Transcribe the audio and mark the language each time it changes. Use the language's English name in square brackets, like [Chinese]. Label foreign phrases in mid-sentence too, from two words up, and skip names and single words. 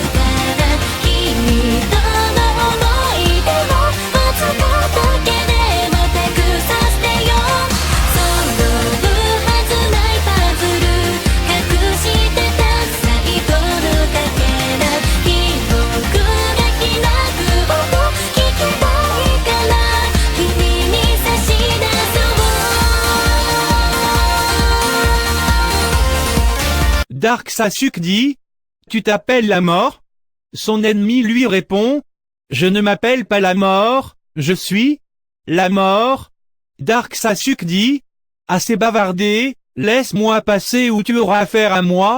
[Japanese] から君との思い出をわずかだけでも手くさせてよ揃うはずないパズル隠してた最後のかけら記憶が開く音聞きたいから君に差し出そう [French] Dark Sasuke dit, tu t'appelles la mort? Son ennemi lui répond, je ne m'appelle pas la mort, je suis la mort. Dark Sasuke dit, assez bavardé, laisse-moi passer ou tu auras affaire à moi.